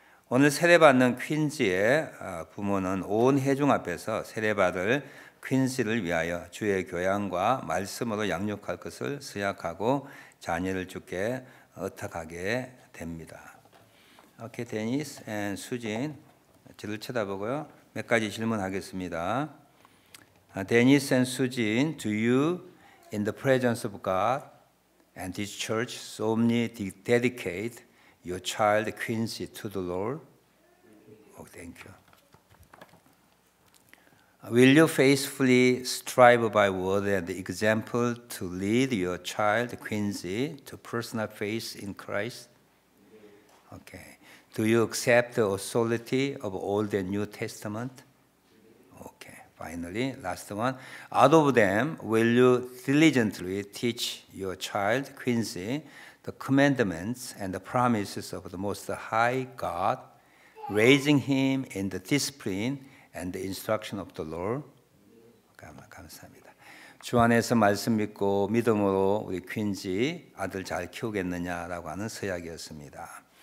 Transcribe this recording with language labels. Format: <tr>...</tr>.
<ko>오늘 세례받는 퀸지의 부모는 온 회중 앞에서 세례받을 퀸시를 위하여 주의 교양과 말씀으로 양육할 것을 수약하고 자녀를 주께 의탁하게 됩니다. 오케이, 데니스 앤 수진 저를 쳐다보고요. 몇 가지 질문하겠습니다.</ko> <en>데니스 앤 수진, do you in the presence of God and this church solemnly dedicate your child Quincy to the Lord? Oh, thank you. Will you faithfully strive by word and example to lead your child Quincy to personal faith in Christ? Okay. Do you accept the authority of Old and New Testament? Okay. Finally, last one. Out of them, will you diligently teach your child Quincy the commandments and the promises of the Most High God, raising him in the discipline and the instruction of the Lord?</en> <ko>감사합니다. 주 안에서 말씀 믿고 믿음으로 우리 퀸지 아들 잘 키우겠느냐라고 하는 서약이었습니다.</ko>